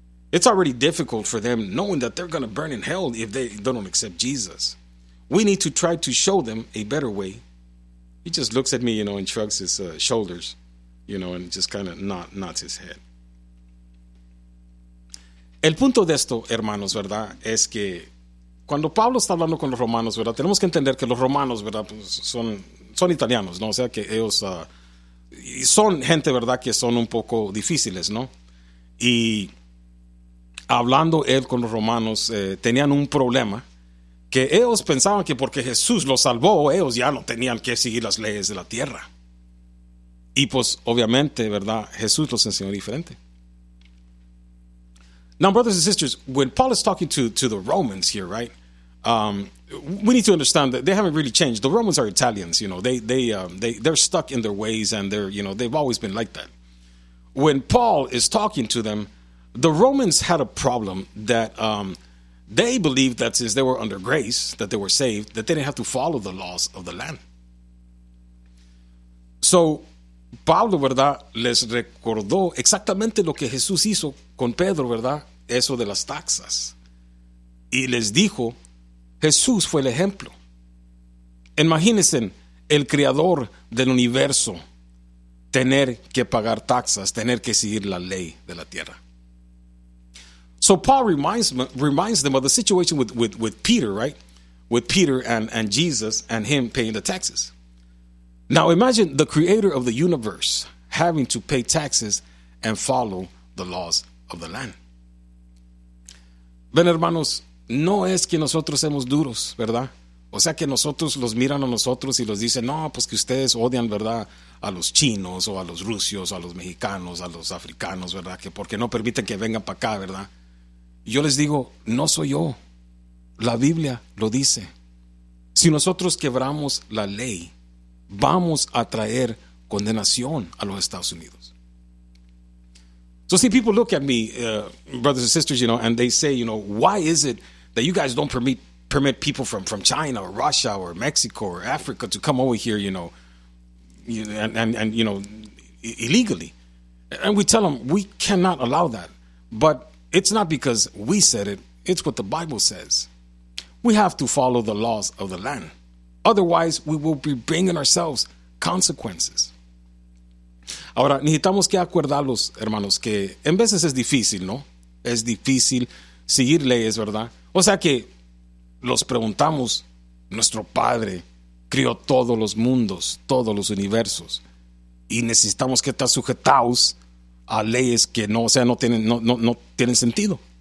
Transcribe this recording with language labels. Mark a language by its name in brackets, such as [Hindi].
[English] It's already difficult for them knowing that they're going to burn in hell if they don't accept Jesus. We need to try to show them a better way. He just looks at me, you know, and shrugs his shoulders, you know, and just kind of nods his head. [Spanish] El punto de esto, hermanos, ¿verdad? Es que cuando Pablo está hablando con los romanos, ¿verdad? Tenemos que entender que los romanos, ¿verdad? Pues son italianos, ¿no? O sea que ellos son gente, ¿verdad? Que son un poco difíciles, ¿no? Y hablando él con los romanos, tenían un problema que ellos pensaban que porque Jesús los salvó, ellos ya no tenían que seguir las leyes de la tierra. Y pues, obviamente, ¿verdad? Jesús los enseñó diferente. [English] Now, brothers and sisters, when Paul is talking to the Romans here, right, we need to understand that they haven't really changed. The Romans are Italians, you know. They're stuck in their ways, and they're, you know, they've always been like that. When Paul is talking to them, the Romans had a problem that they believed that since they were under grace, that they were saved, that they didn't have to follow the laws of the land. [Spanish] So Pablo, ¿verdad?, les recordó exactamente lo que Jesús hizo con Pedro, ¿verdad?, eso de las taxas. Y les dijo, Jesús fue el ejemplo. Imagínense el creador del universo tener que pagar taxas, tener que seguir la ley de la tierra. [English] So Paul reminds them of the situation with Peter, right? With Peter and Jesus and him paying the taxes. Now imagine the creator of the universe having to pay taxes and follow the laws of the land. [Spanish] Ven, hermanos, no es que nosotros seamos duros, ¿verdad? O sea que nosotros los miran a nosotros y los dicen, no, pues que ustedes odian, ¿verdad?, a los chinos o a los rusos, a los mexicanos, a los africanos, ¿verdad?, que porque no permiten que vengan para acá, ¿verdad? Yo les digo, no soy yo. La Biblia lo dice. Si nosotros quebramos la ley, vamos a traer condenación a los Estados Unidos. [English] So see, people look at me, brothers and sisters, you know, and they say, you know, why is it that you guys don't permit people from China or Russia or Mexico or Africa to come over here, you know, and you know, illegally? And we tell them, we cannot allow that. But it's not because we said it. It's what the Bible says. We have to follow the laws of the land. Otherwise, we will be bringing ourselves consequences. [Spanish] Ahora, necesitamos que acordarlos, hermanos, que en veces es difícil, ¿no? Es difícil seguir leyes, ¿verdad? O sea que los preguntamos, nuestro Padre crió todos los mundos, todos los universos, y necesitamos que estar sujetados a leyes que no, o sea, no tienen sentido.